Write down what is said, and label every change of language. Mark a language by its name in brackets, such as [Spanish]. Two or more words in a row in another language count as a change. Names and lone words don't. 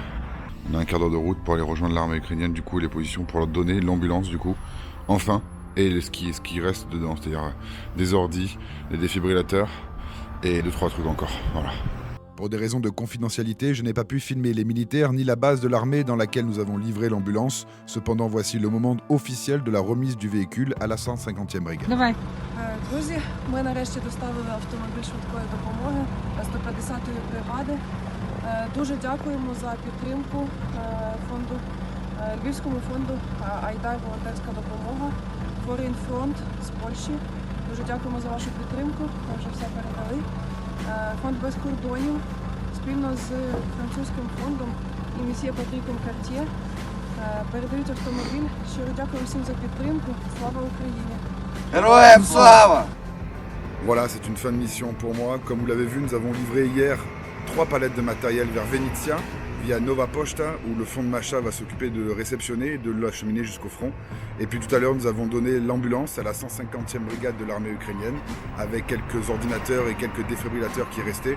[French] On a un quart d'heure de route pour aller rejoindre l'armée ukrainienne, du coup, et les positions pour leur donner l'ambulance, du coup, enfin, et ce qui reste dedans, c'est-à-dire des ordis, des défibrillateurs, et 2-3 trucs encore, voilà. Pour des raisons de confidentialité, je n'ai pas pu filmer les militaires ni la base de l'armée dans laquelle nous avons livré l'ambulance. Cependant, voici le moment officiel de la remise du véhicule à la 150e brigade. [Ukrainian] Давай. Друзі, ми нарешті доставили автомобіль швидкої допомоги 150-ї бригади. Дуже дякуємо за підтримку фонду, Львівському фонду Айдай волонтерська допомога, Foreign Front з Польщі. Дуже дякуємо за вашу підтримку, ми вже все передали. Фонд без кордонів спільно з французьким фондом і месьє Патріком Карт'є передають автомобіль. Щиро дякую всім за підтримку. Слава Україні! Героям слава! [French] Voilà, c'est une fin de mission pour moi. Comme vous l'avez vu, nous avons livré hier 3 palettes de matériel vers Venitsia via Nova Posta, où le fonds de Macha va s'occuper de le réceptionner et de l'acheminer jusqu'au front. Et puis tout à l'heure, nous avons donné l'ambulance à la 150e brigade de l'armée ukrainienne, avec quelques ordinateurs et quelques défibrillateurs qui restaient.